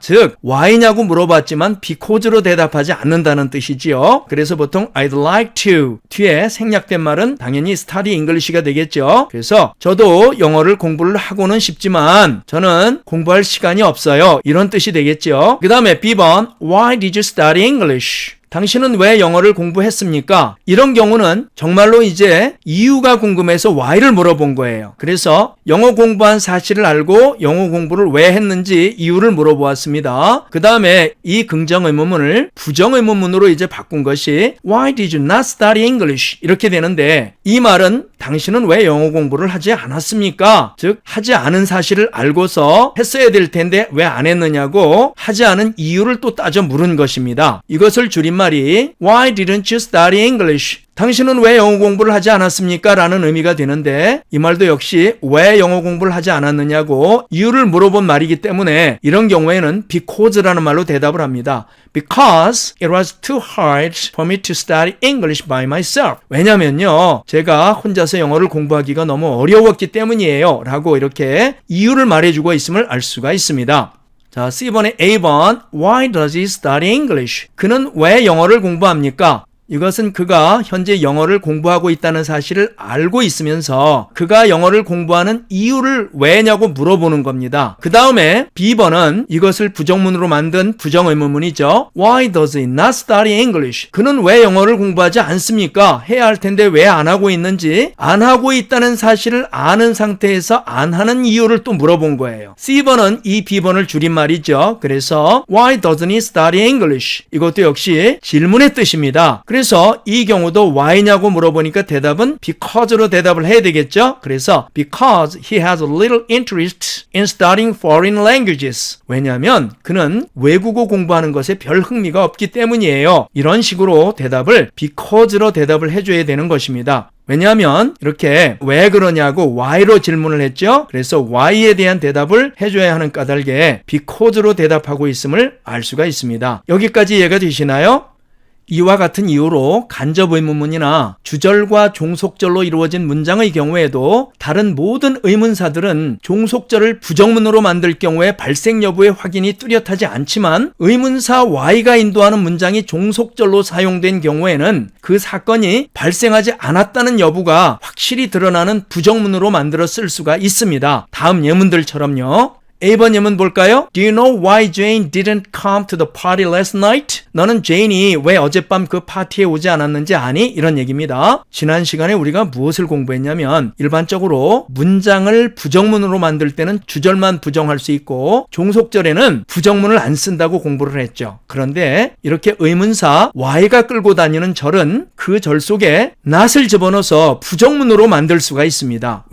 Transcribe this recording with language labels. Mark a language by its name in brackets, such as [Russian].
[Korean] 즉, why냐고 물어봤지만 because로 대답하지 않는다는 뜻이지요. 그래서 보통 I'd like to 뒤에 생략된 말은 당연히 study English가 되겠죠. 그래서 저도 영어를 공부를 하고는 싶지만 저는 공부할 시간이 없어요. 이런 뜻이 되겠죠. 그 다음에 B번 [English] Why did you study English? [Korean] 당신은 왜 영어를 공부했습니까? 이런 경우는 정말로 이제 이유가 궁금해서 why를 물어본 거예요. 그래서 영어 공부한 사실을 알고 영어 공부를 왜 했는지 이유를 물어보았습니다. 그 다음에 이 긍정의문문을 부정의문문으로 이제 바꾼 것이 [English] Why did you not study English? [Korean] 이렇게 되는데 이 말은 당신은 왜 영어 공부를 하지 않았습니까? 즉 하지 않은 사실을 알고서 했어야 될 텐데 왜 안 했느냐고 하지 않은 이유를 또 따져 물은 것입니다. 이것을 줄임말이 [English] Why didn't you study English? [Korean] 당신은 왜 영어 공부를 하지 않았습니까? 라는 의미가 되는데 이 말도 역시 왜 영어 공부를 하지 않았느냐고 이유를 물어본 말이기 때문에 이런 경우에는 because라는 말로 대답을 합니다. [English] Because it was too hard for me to study English by myself. [Korean] 왜냐면요, 제가 혼자서 영어를 공부하기가 너무 어려웠기 때문이에요. 라고 이렇게 이유를 말해주고 있음을 알 수가 있습니다. 자, C번에 A번 [English] Why does he study English? [Korean] 그는 왜 영어를 공부합니까? 이것은 그가 현재 영어를 공부하고 있다는 사실을 알고 있으면서 그가 영어를 공부하는 이유를 왜냐고 물어보는 겁니다. 그 다음에 B번은 이것을 부정문으로 만든 부정의문문이죠. [English] Why does he not study English? [Korean] 그는 왜 영어를 공부하지 않습니까? 해야 할 텐데 왜 안 하고 있는지, 안 하고 있다는 사실을 아는 상태에서 안 하는 이유를 또 물어본 거예요. C번은 이 B번을 줄임말이죠. 그래서 [English] Why doesn't he study English? [Korean] 이것도 역시 질문의 뜻입니다. 그래서 이 경우도 why냐고 물어보니까 대답은 because로 대답을 해야 되겠죠. 그래서 [English] because he has a little interest in studying foreign languages. [Korean] 왜냐하면 그는 외국어 공부하는 것에 별 흥미가 없기 때문이에요. 이런 식으로 대답을 because로 대답을 해줘야 되는 것입니다. 왜냐하면 이렇게 왜 그러냐고 why로 질문을 했죠. 그래서 why에 대한 대답을 해줘야 하는 까닭에 because로 대답하고 있음을 알 수가 있습니다. 여기까지 이해가 되시나요? 이와 같은 이유로 간접 의문문이나 주절과 종속절로 이루어진 문장의 경우에도 다른 모든 의문사들은 종속절을 부정문으로 만들 경우에 발생 여부의 확인이 뚜렷하지 않지만 의문사 Y가 인도하는 문장이 종속절로 사용된 경우에는 그 사건이 발생하지 않았다는 여부가 확실히 드러나는 부정문으로 만들어 쓸 수가 있습니다. 다음 예문들처럼요. A번 예문 볼까요? [English] Do you know why Jane didn't come to the party last night? [Korean] 너는 제인이 왜 어젯밤 그 파티에 오지 않았는지 아니? 이런 얘기입니다. 지난 시간에 우리가 무엇을 공부했냐면 일반적으로 문장을 부정문으로 만들 때는 주절만 부정할 수 있고 종속절에는 부정문을 안 쓴다고 공부를 했죠. 그런데 이렇게 의문사 Y가 끌고 다니는 절은 그 절 속에 not을 집어넣어서 부정문으로 만들 수가 있습니다.